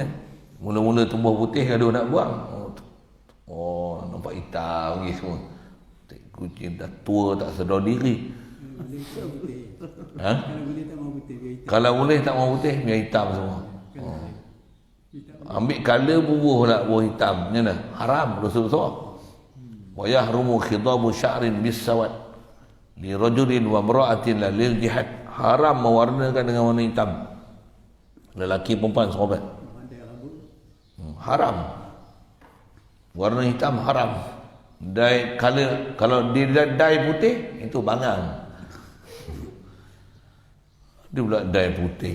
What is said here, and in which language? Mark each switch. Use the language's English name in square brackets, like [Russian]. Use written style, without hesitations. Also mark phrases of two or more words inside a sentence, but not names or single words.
[Malay] Mula-mula tumbuh putih, gaduh nak buang. Nampak hitam lagi semua. Kucing dah tua, tak sedar diri. Kalau boleh tak mau putih, biar hitam semua. Ambil colour bubuh nak buah hitam, macam mana? Haram, dosa besar. [Arabic] ويحرم خضاب شعر بالسواد لرجل وامرأة لا للجهاد. [Malay] Haram mewarnakan dengan warna hitam. Lelaki perempuan sahabat. Haram. Warna hitam haram. [English] Dye colour, [Malay] kalau dia dye putih, itu bangang. Dia pula dye putih.